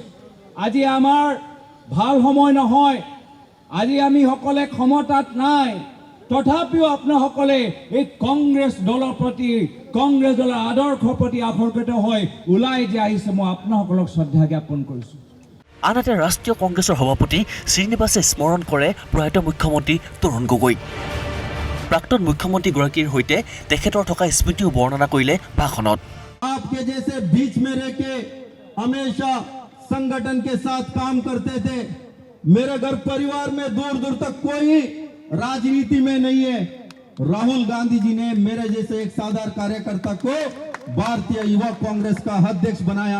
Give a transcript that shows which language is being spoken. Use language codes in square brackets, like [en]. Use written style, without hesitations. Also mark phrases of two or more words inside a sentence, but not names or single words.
[as] আজি আমাৰ ভাল সময় নহয়, আজি আমি সকলে ক্ষমতাত নাই, তথাপিও আপোনাসকলে এই কংগ্ৰেছ দলৰ প্ৰতি, কংগ্ৰেছ দলৰ আদৰ্শৰ প্ৰতি আকৰ্ষিত হৈ ওলাই যে আহিছে, মই আপোনাসকলক শ্ৰদ্ধা জ্ঞাপন কৰিছোঁ। আনহাতে ৰাষ্ট্ৰীয় কংগ্ৰেছৰ সভাপতি শ্ৰীনিবাসে স্মৰণ কৰে প্ৰয়াত মুখ্যমন্ত্ৰী তৰুণ গগৈক। প্ৰাক্তন মুখ্যমন্ত্ৰীগৰাকীৰ সৈতে তেখেতৰ থকা স্মৃতিও বৰ্ণনা কৰিলে ভাষণত। [hi] आपके जैसे बीच में रह के हमेशा संगठन के साथ काम करते थे। मेरे घर परिवार में दूर दूर तक कोई राजनीति में नहीं है। राहुल गांधी जी ने मेरे जैसे एक साधारण कार्यकर्ता को भारतीय युवा कांग्रेस का अध्यक्ष बनाया।